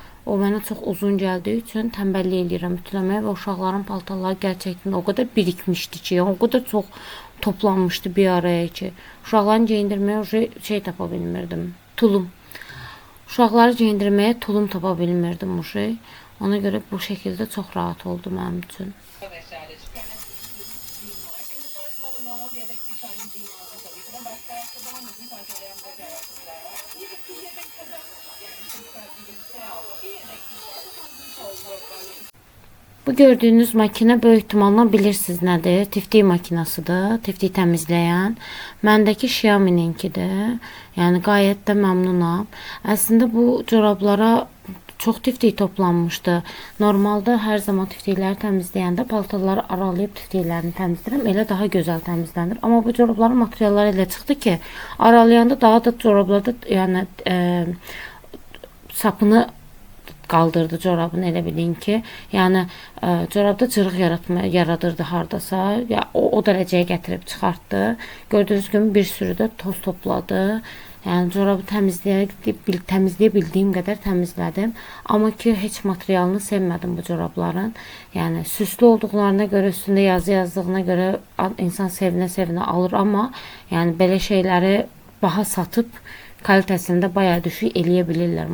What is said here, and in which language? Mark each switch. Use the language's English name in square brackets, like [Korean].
[Azerbaijani] O mənə çox uzun gəldiyi üçün tənbəllik eləyirəm ütüləməyə və uşaqların paltarları gerçəkdən o qədər birikmişdi ki, yəni o qədər çox toplanmışdı bir araya ki, uşaqların geyindirməyə şey tapa bilmirdim. Tulum. Uşaqları geyindirməyə tulum tapa bilmirdim o şey. Ona görə bu şəkildə çox rahat oldu mənim üçün. [Turkish] vesaire çıkarmak var. Normal yedek bir tane değil tabii ki de. Başka ayakkabı almadım. Sadece ayağımdaki ayakkabılar var. Bir yedek kadar yani çok gibi bir şey aldım. Bir yedek oldu böyle. [Azerbaijani] Bu gördüyünüz makine böyük ehtimalla bilirsiniz nədir? Tiftik makinasıdır. Tiftik təmizləyən. Məndəki Xiaomi-ninkidir. Yəni gayet də məmnunam. Əslində bu corablara çox tiftik toplanmışdı. Normalda hər zaman tiftikləri təmizləyəndə paltarları aralayıb tiftiklərini təmizləyirəm. Elə daha gözəl təmizlənir. Amma bu corabların materialları elə çıxdı ki, aralayanda daha da corablarda yəni sapını qaldırdı corabını, elə bilin ki. Yəni corabda cırıq yaradırdı hardasa. Ya o dərəcəyə gətirib çıxartdı. Gördüyünüz kimi bir sürü də toz topladı. Yəni corabı təmizləyə bildiyim qədər təmizlədim. Amma ki heç materialını sevmədim bu corabların. Yəni süslü olduqlarına görə, üstündə yazı yazdığına görə insan sevinə-sevinə alır, amma yəni belə şeyləri baha satıb kalitəsində bayağı düşük eləyə bilirlər.